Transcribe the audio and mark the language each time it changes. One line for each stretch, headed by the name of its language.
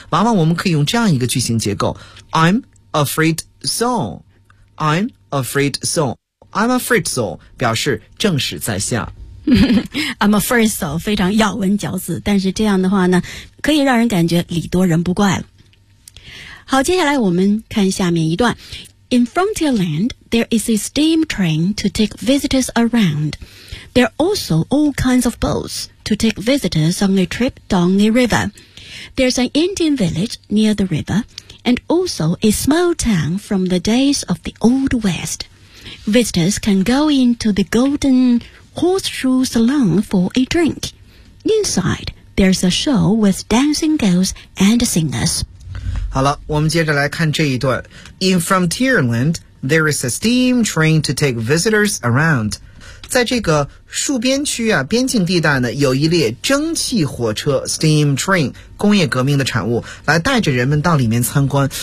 Chinese: 往往我们可以用这样一个句型结构
English: I'm afraid so， I'm afraid so
Chinese: 表示正是在下。
English: I'm a first so
Chinese: 非常咬文嚼字，但是这样的话呢可以让人感觉礼多人不怪了。好，接下来我们看下面一段。
English: In Frontierland, there is a steam train to take visitors around. There are also all kinds of boats to take visitors on a trip down the river. There's an Indian village near the river, and also a small town from the days of the Old West. Visitors can go into the Golden Horseshoe Salon for a drink. Inside, there's a show with dancing girls and singers.
Chinese: 好了，我们接着来看这一段。
English: In Frontierland, there is a steam train to take visitors around.
Chinese: 在这个戍边区啊，边境地带呢，有一列蒸汽火车 steam train， 工业革命的产物，来带着人们到里面参观。